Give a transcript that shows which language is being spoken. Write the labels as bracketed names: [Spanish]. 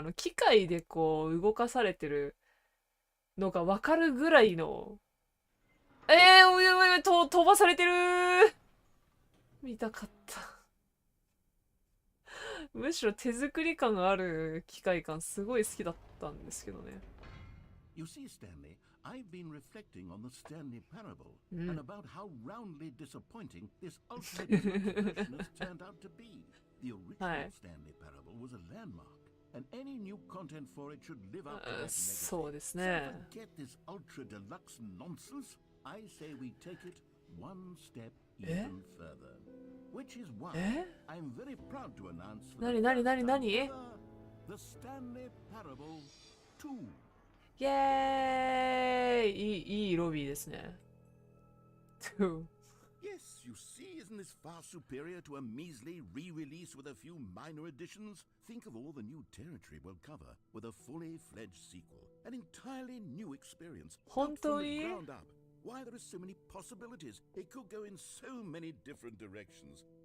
[Japanese] 機械でこう、動かされてるのがわかるぐらいの。飛ばされてるー。見たかった。むしろ手作り感がある機械感すごい好きだったんですけどね。 [English] You see, Stanley, I've been reflecting on the Stanley Parable and about how roundly disappointing this ultimate version has turned out to be. The original Stanley Parable was a landmark, and any new content for it should live up to that legacy. [Japanese] そうですね。 [English] So forget this ultra deluxe nonsense. I say we take it one step even further, which is why I'm very proud to announce for the first time ever, the Stanley Parable 2. [Japanese] イエーイ。いいロビーですね。 [English] Yes, you see, isn't this far superior to a measly re-release with a few minor additions? Think of all the new territory we'll cover with a fully fledged sequel, an entirely new experience, built from the ground up. Why, there are so many possibilities. It could go in so many different directions.